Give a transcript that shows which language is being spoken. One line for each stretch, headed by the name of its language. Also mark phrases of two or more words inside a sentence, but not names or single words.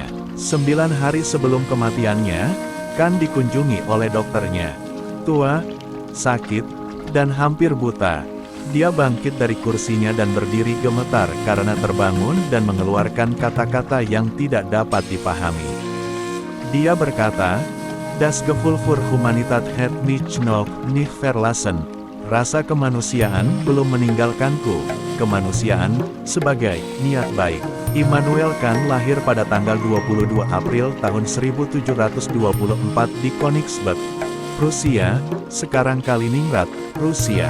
Indonesian: 9 hari sebelum kematiannya, Kant dikunjungi oleh dokternya. Tua, sakit, dan hampir buta. Dia bangkit dari kursinya dan berdiri gemetar karena terbangun dan mengeluarkan kata-kata yang tidak dapat dipahami. Dia berkata,
German: "Das Gefühl für Humanität hat mich noch nicht verlassen."
Indonesian: Rasa kemanusiaan belum meninggalkanku. Kemanusiaan sebagai niat baik. Immanuel Kant lahir pada tanggal 22 April tahun 1724 di Königsberg, Prusia, sekarang Kaliningrad, Rusia.